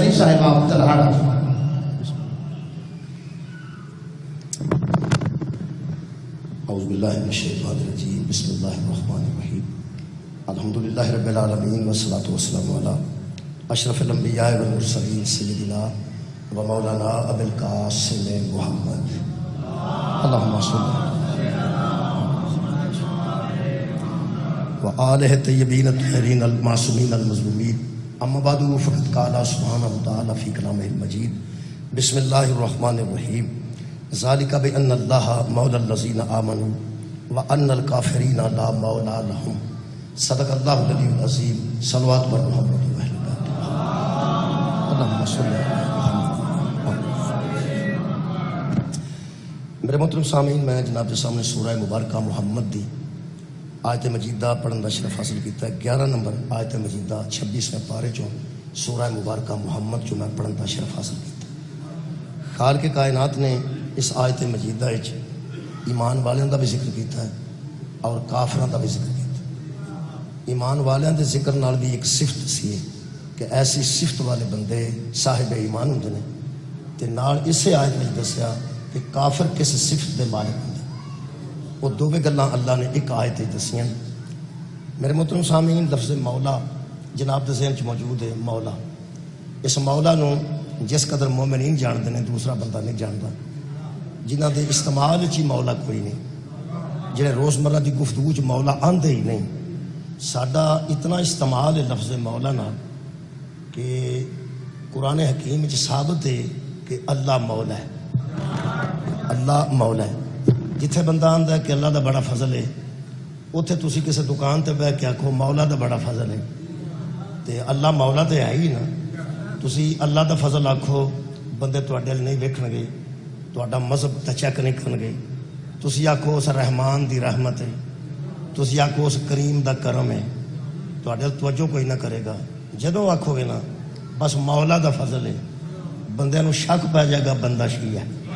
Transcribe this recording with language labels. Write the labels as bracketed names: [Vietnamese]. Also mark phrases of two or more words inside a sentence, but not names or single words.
[Urdu] شیخ صاحب آپ [Arabic] تلہاڑا اعوذ باللہ من الشیطان الرجیم بسم اللہ الرحمن الرحیم الحمدللہ رب العالمین والصلاة والسلام علی اشرف الانبیاء والمرسلین سیدنا و مولانا ابی القاسم محمد اللہم صلی و آلہ طیبین الطاہرین المعصومین المظلومین اما بعد فقد قال سبحانہ وتعالی فی کلامہ المجید بسم اللہ الرحمن الرحیم ذالک بأن اللہ مولا الذین آمنوا وأن الکافرین لا مولا لهم صدق اللہ العلی العظیم صلوات بر محمد و اہل بیت اللہم صلی [Punjabi] میرے محترم سامعین، میں جناب کے سامنے سورہ مبارکہ محمد دی آیت مجیدہ پڑھن دا شرف حاصل کیتا ہے۔ 11 نمبر آیت مجیدہ 26ویں پارے چوں سورہ مبارکہ محمد جو میں پڑھن دا شرف حاصل کیتا ہے۔ خالق کائنات نے اس آیت مجیدہ وچ ایمان والیاں دا بھی ذکر کیتا ہے اور کافراں دا بھی ذکر کیتا ہے۔ ایمان والیاں دے ذکر نال بھی ایک صفت سی کہ ایسی صفت والے بندے صاحب ایمان ہوندے نے، تے نال اسے آیت وچ دسیا کہ کافر کس صفت دے مالک ہوندے۔ وہ دوویں گلاں اللہ نے ایک آیت وچ دسیاں۔ میرے محترم سامعین، لفظ مولا جناب دے ذہن چ موجود ہے۔ مولا، اس مولا نو جس قدر مومنین جاندے نے دوسرا بندہ نہیں جاندا، جنہ دے استعمال چی مولا کوئی نہیں، جنہیں روزمرہ دی گفتگو چ مولا آندے ہی نہیں۔ ساڈا اتنا استعمال ہے لفظ مولا نال کہ قرآن حکیم چ ثابت ہے کہ اللہ مولا ہے، اللہ مولا ہے۔ جتھے بندہ آندا ہے کہ اللہ دا بڑا فضل ہے، اوتھے تسی کسی دکان تے بیٹھ کے آکھو مولا دا بڑا فضل ہے، تے اللہ مولا تے ہے ہی نا۔ تسی اللہ دا فضل آکھو، بندے تواڈے نہیں ویکھن گے، تواڈا مذہب تے چیک نہیں کرن گے۔ تسی آکھو اس رحمان دی رحمت ہے، تسی آکھو اس کریم دا کرم ہے، تواڈے توجہ کوئی نہ کرے گا۔ جدوں آکھو گے نا بس مولا دا فضل ہے، بندے نو شک پہ جائے گا بندہ شیعہ ہے۔